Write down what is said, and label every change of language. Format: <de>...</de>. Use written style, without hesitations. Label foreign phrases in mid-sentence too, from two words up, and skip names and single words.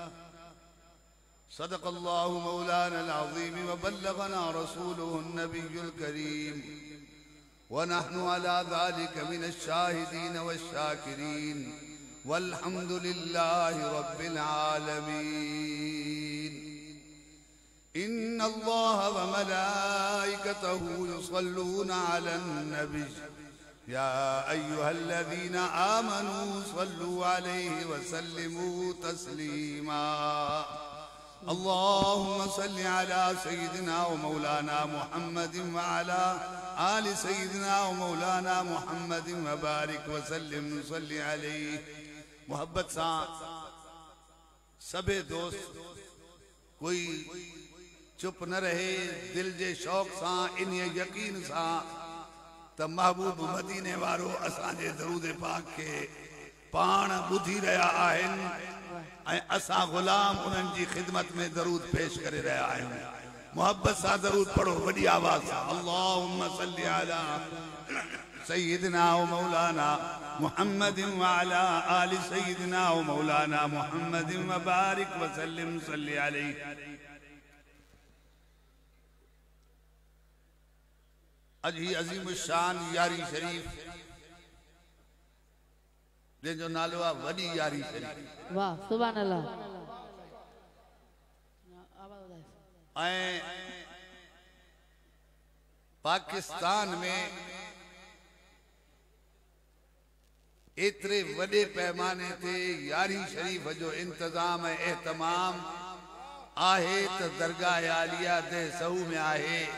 <ar>صدق الله مولانا العظيم و بلغنا رسوله النبي الكريم و نحن على ذلك من الشاهدين والشاكرين والحمد لله رب العالمين. إن الله و ملائكته يصلون على النبي يا أيها الذين آمنوا صلوا عليه و سلموا تسليما. اللهم صل على سيدنا و مولانا محمد و على آل سيدنا و مولانا محمد و بارك و سلم صل عليه.</ar> <sd>मोहब्बत सां सभे दोस्त कोई चुप न रहे, दिल जे शौक़ सां इन यकीन सां त महबूब मदीने वारो असांजे दरूद पाक के पाण ॿुधी रहिया आहिनि ऐं असां ग़ुलाम उन्हनि जी ख़िदमत में दरूद पेश करे रहिया आहियूं। मोहब्बत सां दरूद पढ़ो वॾी आवाज़ सां।</sd> <ar>اللهم صل على سيدنا و مولانا محمد و على آل سيدنا و مولانا محمد و بارك و سلم صل عليه.</ar> <sd>अज ही अजीम शान यारी शरीफ जंहिंजो नालो आहे वॾी यारी शरीफ।</sd> <ar>वाह سبحان الله.</ar> <sd>ऐं पाकिस्तान में एतिरे वॾे पैमाने ते यारी शरीफ जो इंतज़ाम ऐं एहतमाम आहे त दरगाह आलिया दहसऊ में आहे।</sd>